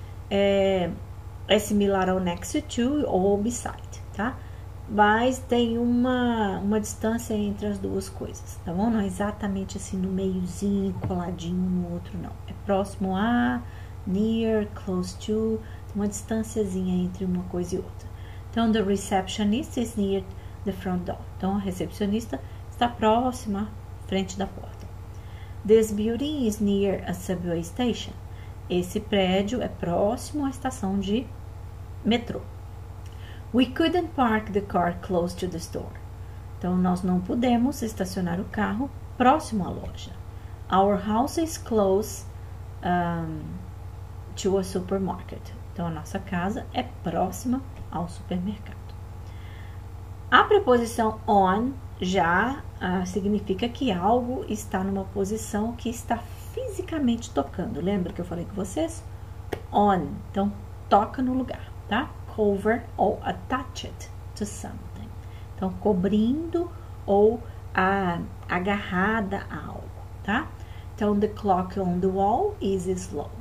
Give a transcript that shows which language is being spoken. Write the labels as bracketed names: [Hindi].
[Portuguese] É similar ao next to ou beside, tá? Mas tem uma distância entre as duas coisas, tá bom? Não é exatamente assim no meiozinho, coladinho um no outro, não. É próximo a, near, close to, uma distânciazinha entre uma coisa e outra. Então, [English] the receptionist is near the front door. [Portuguese] Então, a recepcionista está próxima à frente da porta. [English] This building is near a subway station. [Portuguese] Esse prédio é próximo à estação de metrô. [English] We couldn't park the car close to the store. [Portuguese] Então, nós não pudemos estacionar o carro próximo à loja. [English] Our house is close to a supermarket. [Portuguese] Então, a nossa casa é próxima ao supermercado. A preposição on já significa que algo está numa posição que está fisicamente tocando. Lembra que eu falei com vocês? On. Então, toca no lugar, tá? [English] Cover [Portuguese] ou [English] attached to something. [Portuguese] Então, cobrindo ou agarrada a algo, tá? Então, [English] the clock on the wall is slow.